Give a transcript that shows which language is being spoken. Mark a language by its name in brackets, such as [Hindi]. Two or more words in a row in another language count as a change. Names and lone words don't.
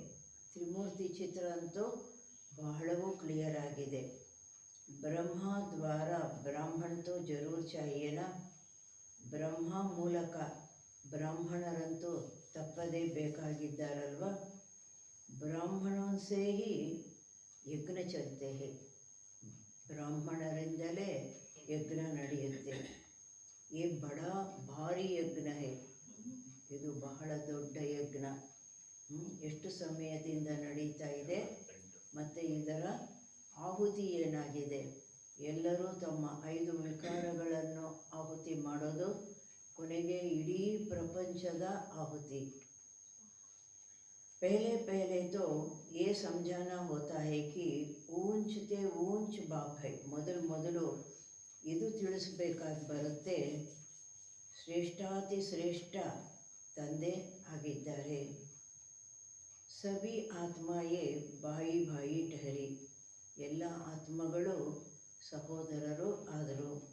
[Kannada] ತ್ರಿಮೂರ್ತಿ ಚಿತ್ರ ಅಂತೂ ಬಹಳವೂ ಕ್ಲಿಯರ್ ಆಗಿದೆ. [Hindi] ब्रह्मा द्वारा ब्राह्मण तो ज़रूर चाहिए ना. [Kannada] ಬ್ರಹ್ಮ ಮೂಲಕ ಬ್ರಾಹ್ಮಣರಂತೂ ತಪ್ಪದೇ ಬೇಕಾಗಿದ್ದಾರಲ್ವ. [Hindi] ब्राह्मणों से ही यज्ञ चलते हैं. [Kannada] ಬ್ರಾಹ್ಮಣರಿಂದಲೇ ಯಜ್ಞ ನಡೆಯುತ್ತೆ. [Hindi] ये बड़ा भारी यज्ञ है. [Kannada] ಇದು ಬಹಳ ದೊಡ್ಡ ಯಜ್ಞ. ಎಷ್ಟು ಸಮಯದಿಂದ ನಡೀತಾ ಇದೆ ಮತ್ತು ಇದರ ಆಹುತಿ ಏನಾಗಿದೆ. ಎಲ್ಲರೂ ತಮ್ಮ 5 ವಿಕಾರಗಳನ್ನು ಆಹುತಿ ಮಾಡೋದು, ಕೊನೆಗೆ ಇಡೀ ಪ್ರಪಂಚದ ಆಹುತಿ. [Hindi] पहले तो ये समझाना होता है कि ऊंच ते ऊंच बाप है. [Kannada] ಮೊದಲು ಇದು ತಿಳಿಸಬೇಕಾಗಿ ಬರುತ್ತೆ, ಶ್ರೇಷ್ಠಾತಿ ಶ್ರೇಷ್ಠ ತಂದೆ ಆಗಿದ್ದಾರೆ. [Hindi] सभी आत्माएं भाई भाई ठहरी, [Kannada] ಎಲ್ಲ ಆತ್ಮಗಳು ಸಹೋದರರು ಆದರು.